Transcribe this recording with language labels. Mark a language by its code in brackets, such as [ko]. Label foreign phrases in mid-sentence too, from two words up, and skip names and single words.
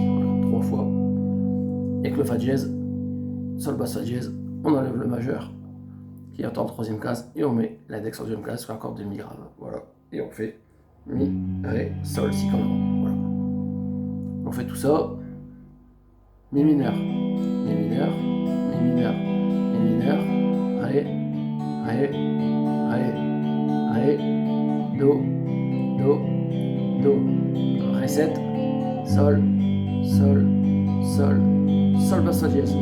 [fr] Voilà, 3 fois. Et avec le Fa dièse, Sol basse Fa dièse, on enlève le majeur qui est en troisième case et on met l'index en deuxième case sur la corde de Mi grave. Voilà. Et on fait Mi, Ré, Sol, Si comme avant. Voilà. On fait tout ça. Mi mineur, Mi mineur, Mi mineur, Mi mineur, Ré, Ré, Ré, Ré, Do, Do, Do, Ré 7, Sol, Sol, Sol, Sol basse Fa dièse.